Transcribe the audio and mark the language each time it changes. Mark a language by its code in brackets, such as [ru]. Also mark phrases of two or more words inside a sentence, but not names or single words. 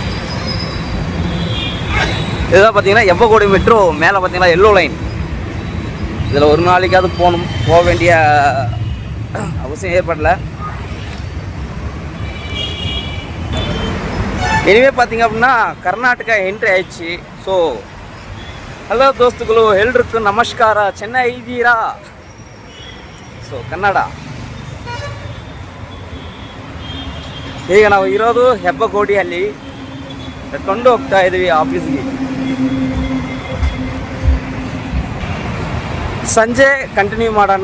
[ta] இதுதான் பார்த்தீங்கன்னா எவ்வகோடி மெட்ரோ மேலே பார்த்தீங்கன்னா [en] yellow line. [ta] இதில் ஒரு நாளைக்காவது போக வேண்டிய அவசியம் ஏற்படலை. இனிமேல் பார்த்திங்க அப்படின்னா [kn] ಕರ್ನಾಟಕ ಎಂಟ್ರಿ ಆಯ್ತು. ಸೊ ಹಲೋ ದೋಸ್ತುಗಳು, ಎಲ್ರಿಗೂ ನಮಸ್ಕಾರ. ಚೆನ್ನಾಗಿದ್ದೀರಾ? ಸೊ ಕನ್ನಡ. ಈಗ ನಾವು ಇರೋದು ಹೆಬ್ಬಗೋಡಿಯಲ್ಲಿ. ನಡ್ಕೊಂಡು ಹೋಗ್ತಾ ಇದ್ದೀವಿ ಆಫೀಸ್ಗೆ. ಸಂಜೆ ಕಂಟಿನ್ಯೂ ಮಾಡೋಣ.